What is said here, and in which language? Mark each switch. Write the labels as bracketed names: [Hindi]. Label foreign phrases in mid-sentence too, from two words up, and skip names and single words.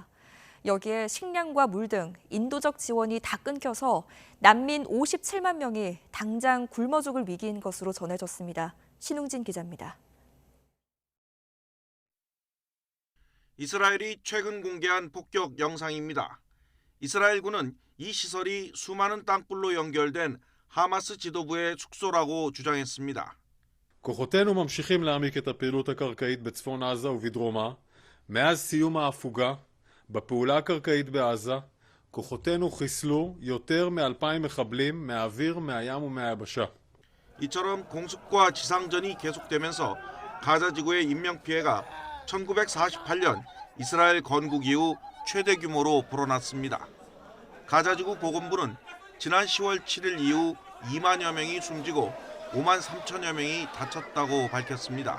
[Korean] 여기에 식량과 물 등 인도적 지원이 다 끊겨서 난민 57만 명이 당장 굶어 죽을 위기인 것으로 전해졌습니다. 신웅진 기자입니다. 이스라엘이 최근 공개한 폭격 영상입니다. 이스라엘군은 이 시설이 수많은 땅굴로 연결된 하마스 지도부의 숙소라고 주장했습니다. [Hebrew] כוחותינו ממשיכים להעמיק את הפעילות הקרקעית בצפון עזה ובדרומה. מאז סיום ההפוגה בפעולה הקרקעית בעזה, כוחותינו חיסלו יותר מ-2,000 מחבלים מהאוויר, מהים ומהיבשה. [Korean] 이처럼 공습과 지상전이 계속되면서 가자 지구의 인명피해가 1948년 이스라엘 건국 이후 최대 규모로 불어났습니다. 가자 지구 보건부는 지난 10월 7일 이후 2만여 명이 숨지고 5만 3천여 명이 다쳤다고 밝혔습니다.